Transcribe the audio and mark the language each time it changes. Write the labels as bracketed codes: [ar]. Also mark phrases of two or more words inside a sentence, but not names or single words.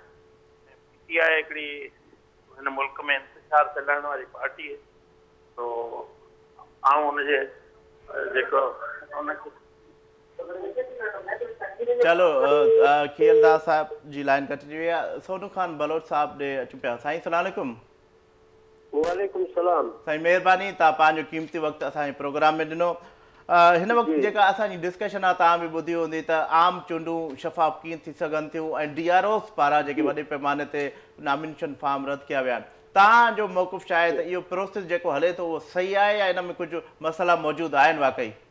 [sd] PTI हिकिड़ी हिन मुल्क में इंतिशार फैलाइण वारी पार्टी आहे, तो ऐं हुनजे जेको हुनखे चलो खीलदास साहब जी लाइन कटिजी वई आहे। सोनू खान बलोच साहब ॾे अचूं पिया। [ar] साईं سلام عليكم. وعليكم السلام. [sd] साईं महिरबानी, तव्हां पंहिंजो क़ीमती वक़्तु असांजे प्रोग्राम में ॾिनो। हिन वक़्तु जेका असांजी डिस्कशन आहे तव्हां बि ॿुधी हूंदी त आम चूंडूं शफ़ाफ़ कीअं थी सघनि थियूं ऐं DROs पारां जेके वॾे पैमाने ते [en] nomination form [sd] रद्द कया विया आहिनि। तव्हांजो मौक़िफ़ छा आहे त इहो प्रोसेस जेको हले थो उहो सही आहे या इन में कुझु मसइला मौजूदु आहिनि वाक़ई?